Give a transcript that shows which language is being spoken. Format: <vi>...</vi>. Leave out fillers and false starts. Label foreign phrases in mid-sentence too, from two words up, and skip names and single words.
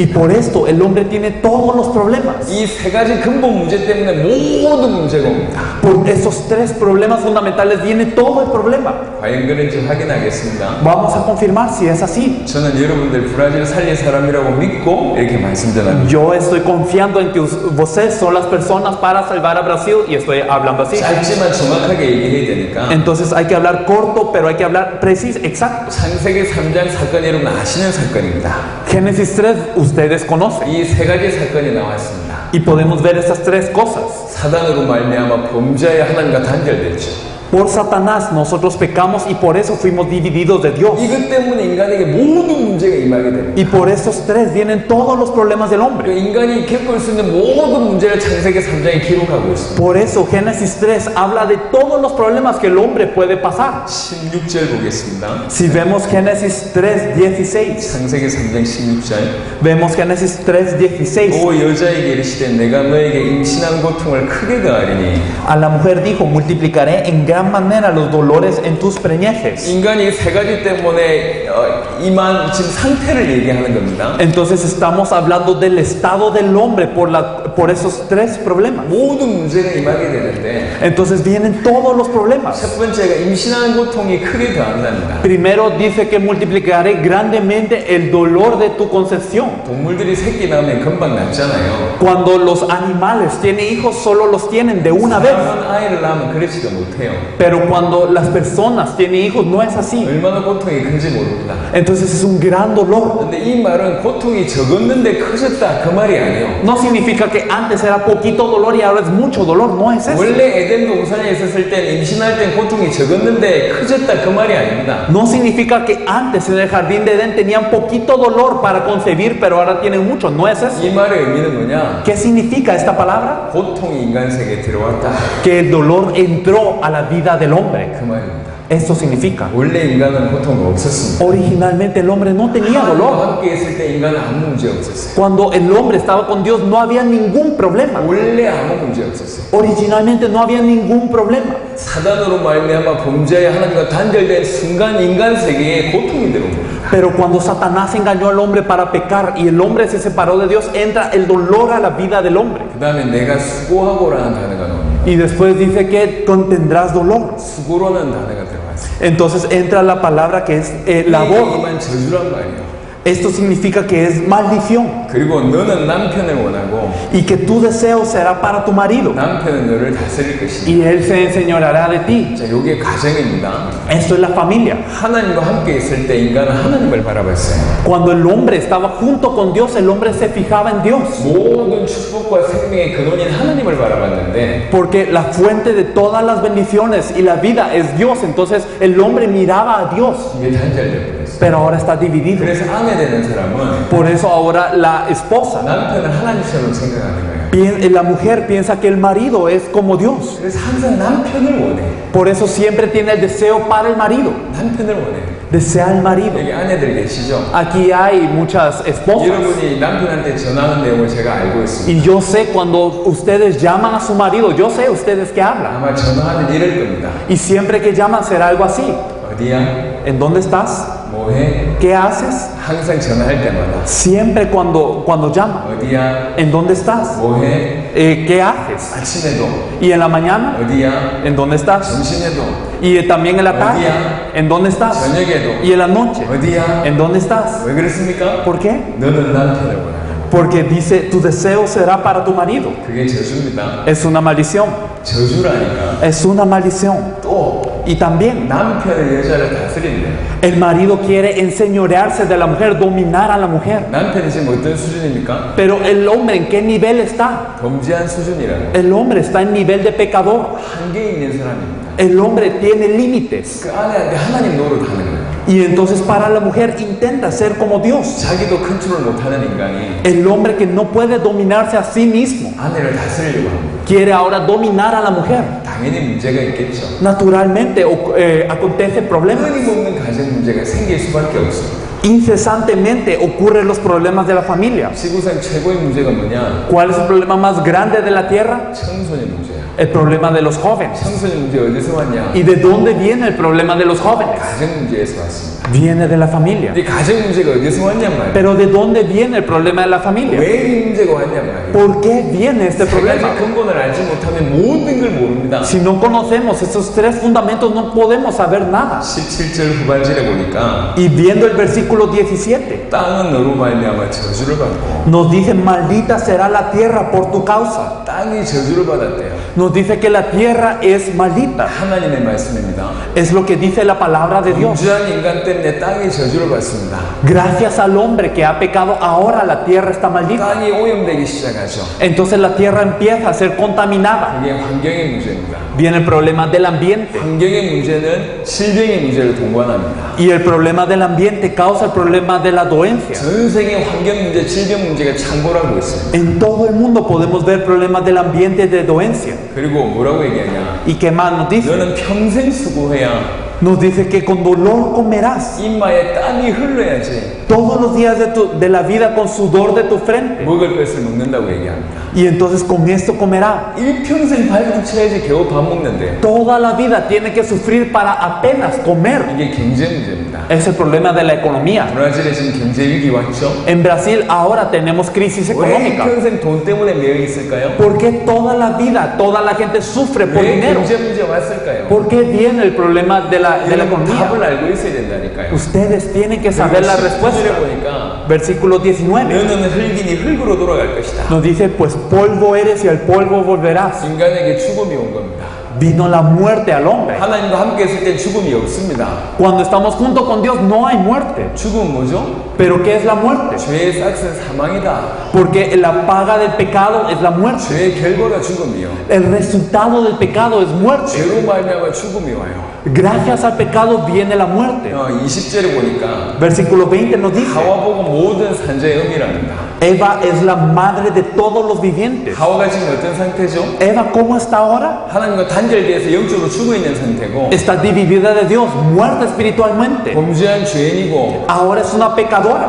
<es>Y por esto el hombre tiene todos los problemas.</es> <ko>이 세 가지 근본 문제 때문에 모든 문제가 옵니다.</ko> <es>Por esos tres problemas fundamentales viene todo el problema.</es> <ko>과연 그런지 확인하겠습니다.</ko> <es>Vamos a confirmar si es así.</es> <ko>저는 여러분들 브라질 살릴 사람이라고 믿고 이렇게 말씀드립니다.</ko> <es>Yo estoy confiando en que ustedes son las personas para salvar a Brasil y estoy hablando así.</es> <ko>짧지만 정확하게 얘기해야 되니까</ko> <es>Entonces hay que hablar corto, pero hay que hablar preciso, exacto.</es> <ko>창세기 3장 사건 여러분 아시는 사건입니다.</ko> <es>Génesis 3 ustedes conocen.</es> <ko>이 세 가지 사건이 나왔습니다.</ko> <es>Y podemos ver estas tres cosas.</es> <ko>사단으로 말미암아 범죄의 하나님과 단절됐죠.</ko> <es>Por Satanás nosotros pecamos y por eso fuimos divididos de Dios.</es> <ko>이것 때문에 인간에게 모든 문제가 임하게 됩니다.</ko> <es>Y por esos tres vienen todos los problemas del hombre.</es> <ko>인간이 겪을 수 있는 모든 문제를 창세기 3장에 기록하고 있습니다.</ko> <es>Por eso Génesis 3 habla de todos los problemas que el hombre puede pasar.</es> <ko>16절 보겠습니다.</ko> <es>Si vemos Génesis 3:16,</es> <ko>창세기 3장 16절.</ko> <es>vemos Génesis 3:16.</es> <ko>오 여자에게 이르시되 내가 너에게 임신한 고통을 크게 더하리니</ko> <es>A la mujer dijo, multiplicaré en gran manera los dolores en tus preñeces.</es> <ko>인간이 세 가지 때문에 임한 지금 상태를 얘기하는 겁니다.</ko> <es>Entonces estamos hablando del estado del hombre por esos tres problemas.</es> <ko>모든 문제가 임하게 되는데</ko> <es>Entonces vienen todos los problemas.</es> <ko>첫 번째가 임신하는 고통이 크게 더한답니다.</ko> <es>Primero dice que multiplicaré grandemente el dolor de tu concepción.</es> <ko>동물들이 새끼 낳으면 금방 낳잖아요.</ko> <es>Cuando los animales tienen hijos, solo los tienen de una vez.</es> <ko>사람은 아이를 낳으면 그렇지도 못해요.</ko> <es>Pero cuando las personas tienen hijos, no es así.</es> <ko>얼마나 고통이 큰지 모릅니다.</ko> <es>Entonces es un gran dolor.</es> <ko>근데 이 말은 고통이 적었는데 커졌다 그 말이 아니에요.</ko> <es>No significa que antes era poquito dolor y ahora es mucho dolor. No es eso.</es> <ko>원래 에덴 동산에 있었을 땐 임신할 땐 고통이 적었는데 커졌다 그 말이 아닙니다.</ko> <es>No significa que antes en el jardín de Edén tenían poquito dolor para concebir, pero ahora tienen mucho. No es eso.</es> <ko>이 말의 의미는 뭐냐?</ko> <es>¿Qué significa esta palabra?</es> <ko>고통이 인간 세계에 들어왔다</ko> <es>Que el dolor entró a la vida del hombre.</es> <ko>그 말입니다.</ko> <es>Esto significa.</es> <ko>원래 인간은 고통이 없었습니다.</ko> <es>Originalmente el hombre no tenía</es> <ko>하나님과</ko> <es>dolor.</es> <ko>함께 있을 때 인간은 아무 문제 없었어요.</ko> <es>Cuando el hombre estaba con Dios no había ningún problema.</es> <ko>원래 아무 문제 없었어요.</ko> <es>Originalmente no había ningún problema.</es> <ko>사단으로 말미암아 범죄의 하나님과 단절된 순간 인간 세계에 고통이 들어온 겁니다.</ko> <es>Pero cuando Satanás engañó al hombre para pecar y el hombre se separó de Dios, entra el dolor a la vida del hombre.</es> <ko>그 다음에 내가 수고하고라는 단어가 나옵니다.</ko> <es>Y después dice que contendrás dolor.</es> <ko>수고라는 단어가 들어갔어요.</ko> <es>Entonces entra la palabra que es labor.</es> <ko>이만 저주란 말이에요.</ko> <es>Esto significa que es maldición.</es> <ko>그리고 너는 남편을 원하고</ko> <es>Y que tu deseo será para tu marido.</es> <ko>남편은 너를 다스릴 것이다.</ko> <es>Y él se enseñoreará de ti.</es> <ko>자, 이게 가정입니다.</ko> <es>Esto es la familia.</es> <ko>하나님과 함께 있을 때 인간은 하나님을 바라봤어요.</ko> <es>Cuando el hombre estaba junto con Dios, el hombre se fijaba en Dios.</es> <ko>모든 축복과 생명의 근원인 하나님을 바라봤는데</ko> <es>Porque la fuente de todas las bendiciones y la vida es Dios. Entonces el hombre miraba a Dios.</es> <ko>이게 단절되고 있어요. 있어요.</ko> <es>pero ahora está dividido.</es> <ko>그래서 아내 되는 사람은</ko> <es>Por eso ahora la esposa,</es> <ko>남편을 하나님처럼 생각하는 거예요.</ko> <es>la mujer piensa que el marido es como Dios.</es> <ko>그래서 항상 남편을 원해.</ko> <es>Por eso siempre tiene el deseo para el marido.</es> <ko>남편을 원해.</ko> <es>Desea el marido.</es> <ko>여기 아내들 계시죠?</ko> <es>Aquí hay muchas esposas.</es> <ko>여러분이 남편한테 전하는 내용을 제가 알고 있습니다.</ko> <es>Y yo sé cuando ustedes llaman a su marido, yo sé ustedes que hablan.</es> <ko>아마 전화하는 이럴 겁니다.</ko> <es>Y siempre que llaman será algo así.</es> <ko>어디야?</ko> <es>¿En dónde estás?</es> <ko>뭐해?</ko> <es>¿Qué haces?</es> <ko>항상 전화할 때마다</ko> <es>Siempre cuando llaman.</es> <ko>어디야?</ko> <es>¿En dónde estás?</es> <ko>뭐해?</ko> <es>¿Qué haces?</es> <ko>아침에도</ko> <es>Y en la mañana,</es> <ko>어디야?</ko> <es>¿en dónde estás?</es> <ko>점심에도</ko> <es>Y también en la tarde, ¿en dónde estás?</es> <ko>저녁에도</ko> <es>Y en la noche,</es> <ko>어디야?</ko> <es>¿en dónde estás?</es> <ko>왜 그렇습니까?</ko> <es>¿Por qué?</es> <ko>너는 남편을 원하는 거야.</ko> <es>Porque dice, tu deseo será para tu marido.</es> <ko>그게 저주입니다.</ko> <es>Es una maldición.</es> <ko>저주라니까.</ko> <es>Es una maldición.</es> <ko>또</ko> <es>Y también,</es> <ko>남편의 여자를 다스린대.</ko> <es>el marido quiere enseñorearse de la mujer, dominar a la mujer.</es> <ko>남편이 지금 어떤 수준입니까?</ko> <es>Pero el hombre, ¿en qué nivel está?</es> <ko>범죄한 수준이라는.</ko> <es>El hombre está en nivel de pecador.</es> <ko>한계 있는 사람입니다.</ko> <es>El hombre tiene límites.</es> <ko>그 아내한테 하나님 노릇하는 거예요.</ko> <es>Y entonces para la mujer intenta ser como Dios.</es> <ko>자기도 컨트롤 못하는 인간이</ko> <es>El hombre que no puede dominarse a sí mismo</es> <ko>아내를 다스리려고 합니다.</ko> <es>quiere ahora dominar a la mujer.</es> <ko>당연히 문제가 있겠죠.</ko> <es>Naturalmente acontece problemas.</es> <ko>끊임없는 가정 문제가 생길 수밖에 없습니다.</ko> <es>Incesantemente ocurren los problemas de la familia.</es> <ko>지구상 최고의 문제가 뭐냐?</ko> <es>¿Cuál es el problema más grande de la tierra?</es> <ko>청소년 문제야.</ko> <es>El problema de los jóvenes.</es> <ko>청소년 문제 어디서 왔냐?</ko> <es>¿Y de dónde viene el problema de los jóvenes?</es> <ko>가정 문제에서 왔습니다.</ko> <es>Viene de la familia.</es> <ko>이 가정 문제가 어디서 왔냔 말이야.</ko> <es>Pero ¿de dónde viene el problema de la familia?</es> <ko>왜 이 문제가 왔냔 말이야.</ko> <es>¿Por qué viene este</es> <ko>세 가지</ko> <es>problema?</es> <ko>근본을 알지 못하면 모든 걸 모릅니다.</ko> <es>Si no conocemos esos tres fundamentos, no podemos saber nada.</es> <ko>17절 후반절에 보니까</ko> <es>Y viendo el versículo 17,</es> <ko>땅은 너로 말미암아 저주를 받고</ko> <es>nos dice, maldita será la tierra por tu causa.</es> <ko>땅이 저주를 받았대요.</ko> <es>Nos dice que la tierra es maldita.</es> <ko>하나님의 말씀입니다.</ko> <es>Es lo que dice la palabra de Dios.</es> <ko>범죄한 인간 때문에 땅이 저주를 받습니다.</ko> <es>Gracias al hombre que ha pecado, ahora la tierra está maldita.</es> <ko>땅이 오염되기 시작하죠.</ko> <es>Entonces la tierra empieza a ser contaminada.</es> <ko>이게 환경의 문제입니다.</ko> <es>Viene el problema del ambiente.</es> <ko>환경의 문제는 질병의 문제를 동반합니다.</ko> <es>Y el problema del ambiente causa el problema de la dolencia.</es> <ko>전 세계 환경 문제, 질병 문제가 창궐하고 있어요.</ko> <es>En todo el mundo podemos ver problemas del ambiente de dolencia.</es> <ko>그리고 뭐라고 얘기하냐?</ko> <es>¿Y qué más nos dice?</es> <ko>너는 평생 수고해야</ko> <es>Nos dice que con dolor comerás.</es> <ko>이마에 땀이 흘러야지</ko> <es>Todos los días de la vida con sudor de tu frente.</es> <ko>먹을 것을 먹는다고 얘기합니다.</ko> <es>Y entonces con esto comerá.</es> <ko>일평생 발로 쳐야지 겨우 밥 먹는데</ko> <es>Toda la vida tiene que sufrir para apenas comer.</es> <ko>이게 경제 문제입니다.</ko> <es>Es el problema de la economía.</es> <ko>브라질에 지금 경제 위기 왔죠?</ko> <es>En Brasil ahora tenemos crisis</es> <ko>왜</ko> <es>económica.</es> <ko>평생 돈 때문에 매여 있을까요?</ko> <es>¿Por qué toda la vida, toda la gente sufre por</es> <ko>왜</ko> <es>dinero?</es> <ko>경제 문제 왔을까요?</ko> <es>¿Por qué viene el problema de la economía?</es> <ko>답을 알고 있어야 된다니까요.</ko> <es>Ustedes tienen que saber la respuesta.</es> <ko>보니까</ko> <es>Versículo 19</es> <ko>너는 흙이니 흙으로 돌아갈 것이다.</ko> <es>nos dice, pues polvo eres y al polvo volverás.</es> <ko>인간에게 죽음이 온 겁니다.</ko> <es>Vino la muerte al hombre.</es> <ko>하나님과 함께 있을 땐 죽음이 없습니다.</ko> <es>Cuando estamos junto con Dios no hay muerte.</es> <ko>죽음은 뭐죠?</ko> <es>¿Pero qué es la muerte?</es> <ko>죄의 싹은 사망이다.</ko> <es>Porque la paga del pecado es la muerte.</es> <ko>죄의 결과가 죽음이요.</ko> <es>El resultado del pecado es muerte.</es> <ko>죄로 말미암아 죽음이 와요.</ko> <es>Gracias al pecado viene la muerte.</es> <ko>20절에 보니까</ko> <es>Versículo 20 nos dice,</es> <ko>하와 보고 모든 산자의 음이랍니다.</ko> <es>Eva es la madre de todos los vivientes.</es> <ko>하와가 지금 어떤 상태죠?</ko> <es>Eva, ¿cómo está ahora?</es> <ko>하나님과 단절돼서 영적으로 죽어 있는 상태고</ko> <es>Está dividida de Dios, muerta espiritualmente.</es> <ko>범죄한 죄인이고</ko> <es>Ahora es una pecadora</es>